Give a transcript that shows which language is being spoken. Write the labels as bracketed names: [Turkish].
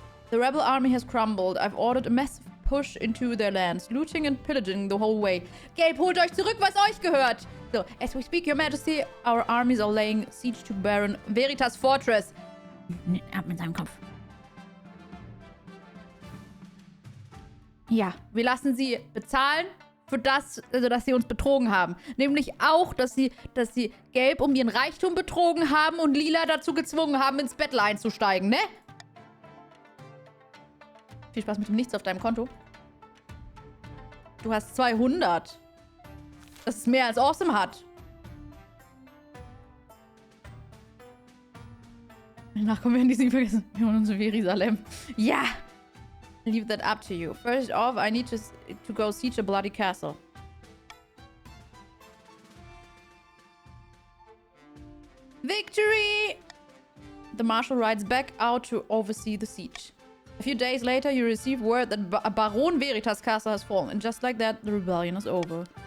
[English] The rebel army has crumbled. I've ordered a massive push into their lands, looting and pillaging the whole way. [German] Gelb, holt euch zurück, was euch gehört! [English] So, as we speak, Your Majesty, our armies are laying siege to Baron Veritas Fortress. [German] Ab mit seinem Kopf. Ja, wir lassen sie bezahlen für das, also dass sie uns betrogen haben. Nämlich auch, dass sie Gelb um ihren Reichtum betrogen haben und Lila dazu gezwungen haben, ins Battle einzusteigen, ne? Viel Spaß mit dem Nichts auf deinem Konto. Du hast 200. Das ist mehr als Awesome hat. Nachkommen werden die sie vergessen. Wir holen uns in Jerusalem. [English] Ja! Leave that up to you. First off, I need to go siege a bloody castle. Victory! The marshal rides back out to oversee the siege. A few days later, you receive word that Baron Veritas castle has fallen, and just like that, the rebellion is over.